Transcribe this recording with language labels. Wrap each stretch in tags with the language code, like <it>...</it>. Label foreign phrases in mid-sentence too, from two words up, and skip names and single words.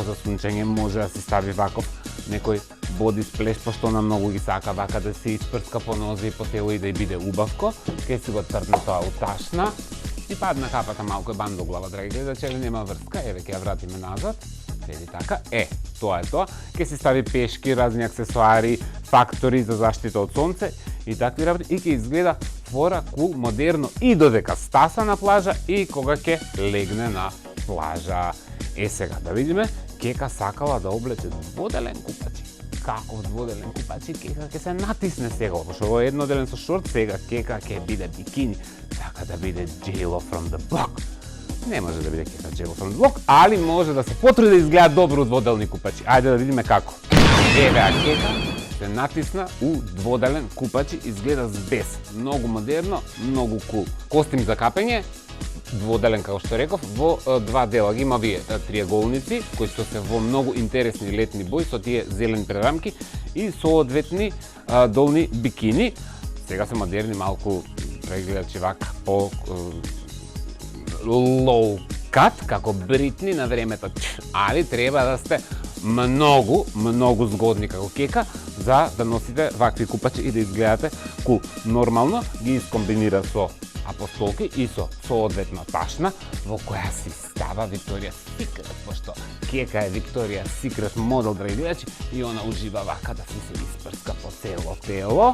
<mk>за сунчење, може да се стави ваков некој</mk> <en>body splash,</en> <mk>пошто на многу ги сака вака да се испрска по нозе и по тело и да биде убавко, ке си го трне тоа у ташна и падна капата малку е бандоглава, драги гледачи, нема врска, еве ќе ја вратиме назад, седи така, тоа е тоа, ке си стави пешки, разни аксесуари, фактори за заштита од сонце и такви работи и ќе изгледа фора, кул, модерно и додека стаса на плажа и кога ќе легне на плажа. Сега да видиме, кека сакала да облече дводелен купачи. Каков дводелен купачи, кека ќе се натисне сега, пошто ово е едноделен со шорт, сега кека ќе биде бикини, сака да биде J-Lo</mk> <en>from the block.</en> <mk>Не може да биде кека J-Lo</mk> <en>from the block,</en> <mk>али може да се потруди да изгледа добро дводелни купачи. Ајде да видиме како. Еве кека се натисна у дводелен купачи, изгледа збес. Многу модерно, многу кул. Костим за капење, дводелен, како што реков, во два дела. Ги има вие триаголници, кои што се во многу интересни летни бои, со тие зелени прерамки и соодветни долни бикини. Сега се модерни, малку прегледачи вака по</mk> <en>low cut,</en> <mk>како Бритни на времето, али треба да сте многу згодни како кека за да носите вакви купачи и да изгледате кул. Нормално ги искомбинира со апостолки и со соодветна ташна во која си става Victoria's Secret, пошто кека е Victoria's Secret модел, драги гледачи, и она ужива вака да си се испрска по цело тело.</mk>